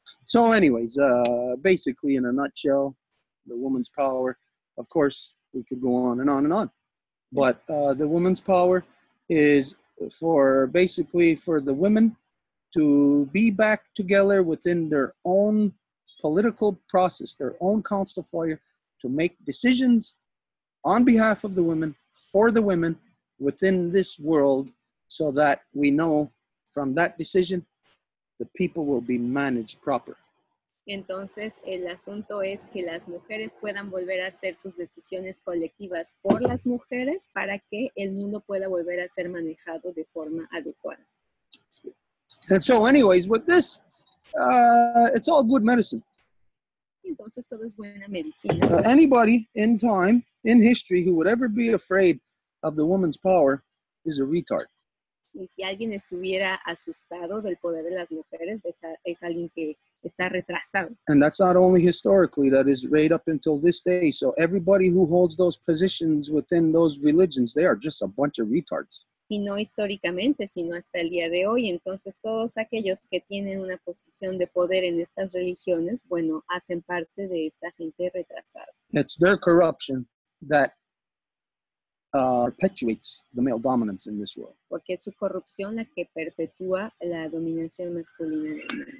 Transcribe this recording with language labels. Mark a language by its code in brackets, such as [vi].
[en] So anyways, basically in a nutshell, the woman's power, of course, we could go on and on and on. But the woman's power is for the women to be back together within their own political process, their own council of fire, to make decisions on behalf of the women, for the women within this world, so that we know from that decision, the people will be managed proper. [es] Entonces, el asunto es que las mujeres puedan volver a hacer sus decisiones colectivas por las mujeres para que el mundo pueda volver a ser manejado de forma adecuada. [en] And so anyways, with this, it's all good medicine. [es] Entonces, todo es buena medicina. [en] Anybody in time, in history, who would ever be afraid of the woman's power is a retard. [es] Y si alguien estuviera asustado del poder de las mujeres, es alguien que está retrasado. [en] And that's not only historically, that is right up until this day. So everybody who holds those positions within those religions, they are just a bunch of retards. [es] Y no históricamente, sino hasta el día de hoy. Entonces, todos aquellos que tienen una posición de poder en estas religiones, bueno, hacen parte de esta gente retrasada. [en] It's their corruption that perpetuates the male dominance in this world. [es] Porque es su corrupción la que perpetúa la dominación masculina del mundo.